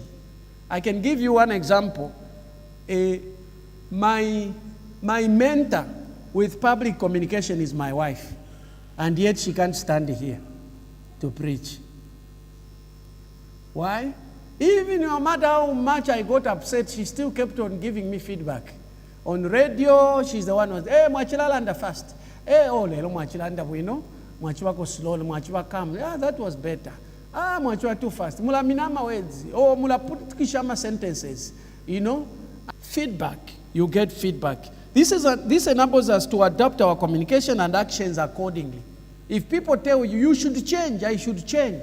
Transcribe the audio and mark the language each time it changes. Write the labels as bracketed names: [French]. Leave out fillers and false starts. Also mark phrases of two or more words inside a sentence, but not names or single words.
[English] I can give you one example. My mentor with public communication is my wife, and yet she can't stand here to preach. Why? Even no matter how much I got upset, she still kept on giving me feedback. On radio, she's the one who was, mwachilanda fast. [Bemba] Lelo mwachilanda bueno. [English] Mwachiwako slow, mwachiwa calm. That was better. Mwachiwa too fast. [Bemba] Mula minama words. Mula put kishama sentences. [English] Feedback. You get feedback. This enables us to adapt our communication and actions accordingly. If people tell you, you should change, I should change.